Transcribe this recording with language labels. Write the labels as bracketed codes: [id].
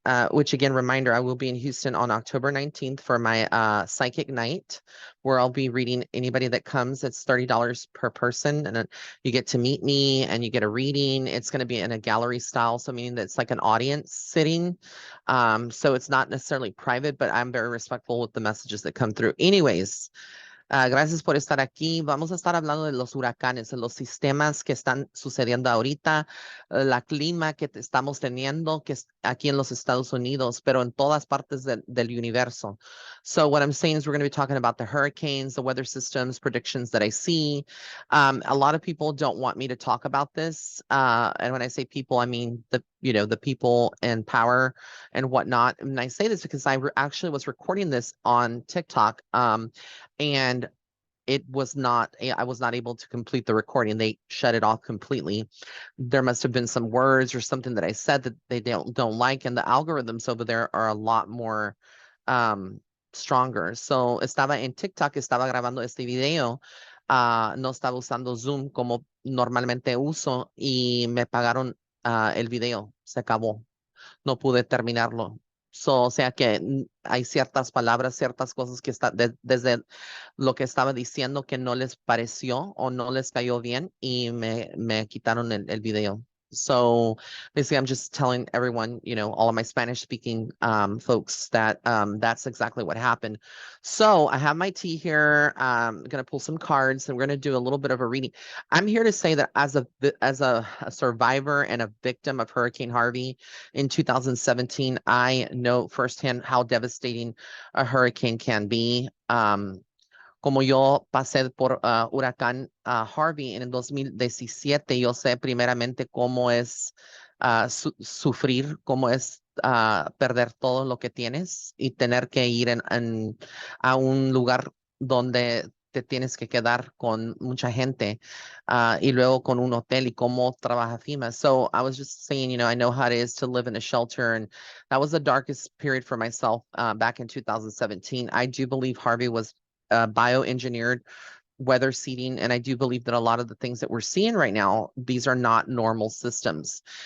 [en] Which again, reminder, I will be in Houston on October 19th for my psychic night, where I'll be reading anybody that comes. It's $30 per person, and you get to meet me and you get a reading. It's going to be in a gallery style, so meaning that it's like an audience sitting. So it's not necessarily private, but I'm very respectful with the messages that come through. [es] Anyways, gracias por estar aquí. Vamos a estar hablando de los huracanes, de los sistemas que están sucediendo ahorita, la clima que estamos teniendo que es aquí en los Estados Unidos, pero en todas partes del universo. [en] So what I'm saying is we're going to be talking about the hurricanes, the weather systems, predictions that I see. A lot of people don't want me to talk about this. And when I say people, I mean the people in power and whatnot. And I say this because I actually was recording this on TikTok. And I was not able to complete the recording. They shut it off completely. There must have been some words or something that I said that they don't like, and the algorithms over there are a lot more stronger. [es] So estaba en TikTok, estaba grabando este video. No estaba usando Zoom como normalmente uso y me pagaron el video. Se acabó, no pude terminarlo. O sea que hay ciertas palabras, ciertas cosas que desde lo que estaba diciendo que no les pareció o no les cayó bien y me quitaron el video. [en] So basically, I'm just telling everyone, all of my Spanish speaking folks that that's exactly what happened. So I have my tea here. I'm going to pull some cards and we're going to do a little bit of a reading. I'm here to say that as a survivor and a victim of Hurricane Harvey in 2017, I know firsthand how devastating a hurricane can be. [es] Como yo pasé por huracán Harvey en el 2017, yo sé primeramente cómo es sufrir, cómo es perder todo lo que tienes y tener que ir a un lugar donde te tienes que quedar con mucha gente y luego con un hotel y cómo trabaja FEMA. [en] So I was just saying, I know how it is to live in a shelter, and that was the darkest period for myself back in 2017. I do believe Harvey was bioengineered weather seeding. And I do believe that a lot of the things that we're seeing right now, these are not normal systems.